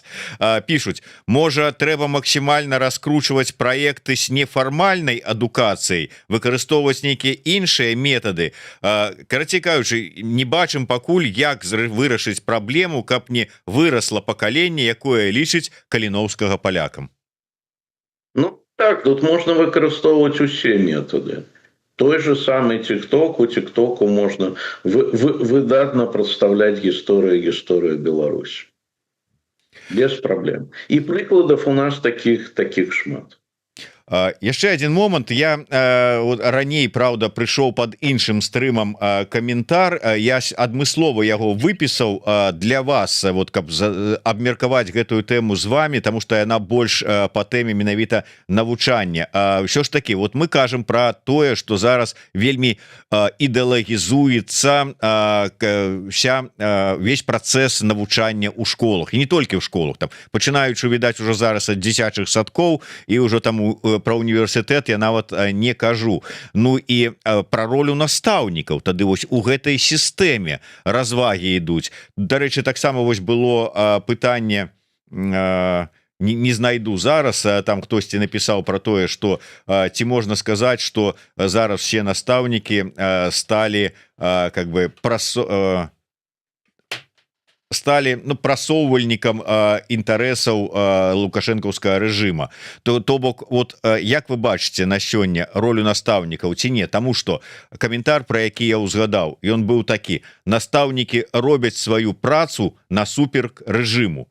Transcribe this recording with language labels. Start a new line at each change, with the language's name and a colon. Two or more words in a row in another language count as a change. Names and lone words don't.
Belarusian: Пишуць, можа трэба максімальна раскручваць праекты з нефармальнай адукацыяй, выкарыстоўваць нейкія іншыя метады. Карацей кажучы, не бачым пакуль, як вырашыць праблему, каб не вырасла пакаленне, якое лічыць Каліноўскага палякам. Ну так, тут можна выкарыстоўваць усе метады.
Russian: Той же самый ТикТок, у ТикТоку можно выдатно представлять гісторыю Беларуси. Без проблем. И прикладов у нас таких шмат.
Belarusian: Яшчэ один момант. Я раней, правда, прыйшоў под іншым стрымам каментар. Я адмыслова яго выпісаў для вас, вот каб абмеркаваць гэтую тэму з вами, тому что яна больш по тэме менавіта навучання. Ўсё ж таки, вот мы кажам про тое, что зараз вельмі ідэалагізуецца весь працэс навучання ў школах, і не толькі ў школах, там пачынаючы, відаць, ужо зараз ад дзіцячых садкоў, і ўжо там про універсітэт я нават не кажу. Ну і про ролю настаўнікаў тады вось у гэтай сістэме развагі ідуць. Дарэчы, таксама вось было пытанне, не знайду зараз, там хтосьці напісаў про тое, что ці можна сказаць, что зараз все настаўнікі сталі
Russian: как бы стали
Belarusian: прасоўвальнікам інтарэсаў лукашэнкаўскага рэжыма. То бок, вот як вы бачыце на сёння ролю настаўнікаў ці не? Таму што каментар, про які я ўзгадаў, ён быў такі: настаўнікі робяць сваю працу насуперак рэжыму.